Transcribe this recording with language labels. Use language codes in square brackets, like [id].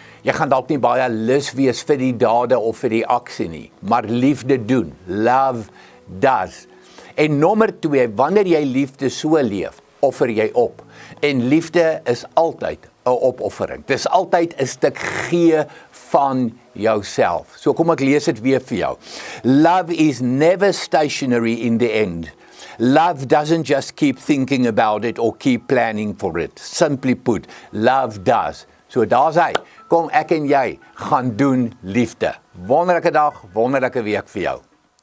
[af] Jy gaan dalk nie baie lus wees vir die dade of vir die aksie nie, maar liefde doen, [en] love does. [af] En nommer 2, wanneer jy liefde so leef, offer jy op. En liefde is altyd 'n opoffering. Dit is altyd 'n stuk gee van jouself. So kom ek lees dit weer vir jou. [en] Love is never stationary in the end. Love doesn't just keep thinking about it or keep planning for it. Simply put, love does. [af] So daar's hy. Kom ek en jy gaan doen liefde. Wonderlike dag, wonderlike week vir jou.